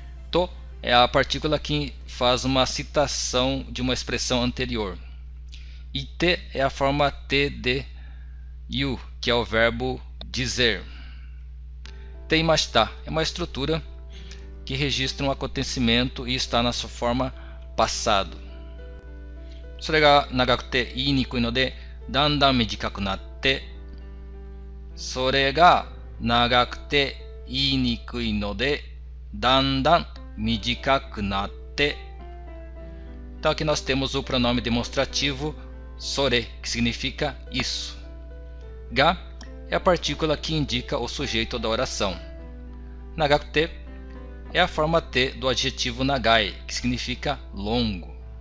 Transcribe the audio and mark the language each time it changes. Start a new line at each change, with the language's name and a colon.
Portuguese: To é a partícula que faz uma citação de uma expressão anterior. Ite é a forma te de yu, que é o verbo dizer. Teimashita é uma estrutura que registra um acontecimento e está na sua forma passado.
Japanese: それが長くて言いにくいのでだんだん短くなって、それが長くて言いにくいのでだんだん短くなって.
Portuguese: Então aqui nós temos o pronome demonstrativo sore, que significa isso. Ga é a partícula que indica o sujeito da oração. Nagakute é a forma T do adjetivo nagai, que significa longo.